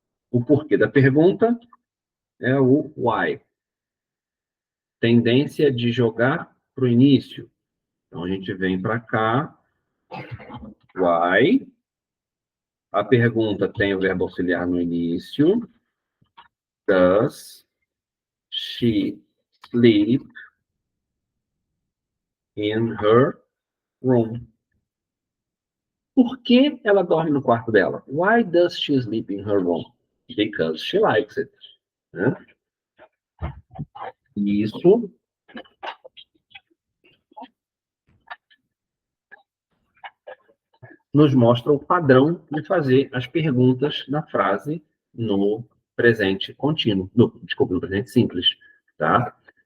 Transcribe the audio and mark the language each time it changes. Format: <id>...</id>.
<pt>O porquê da pergunta é o why. Tendência de jogar para o início. Então, a gente vem para cá, why. A pergunta tem o verbo auxiliar no início.</pt> <en>Does she sleep in her room?</en> <pt>Por que ela dorme no quarto dela?</pt> <en>Why does she sleep in her room? Because she likes it. Né?</en> <pt>Isso nos mostra o padrão de fazer as perguntas na frase no presente contínuo, desculpa, no presente simples, tá?</pt>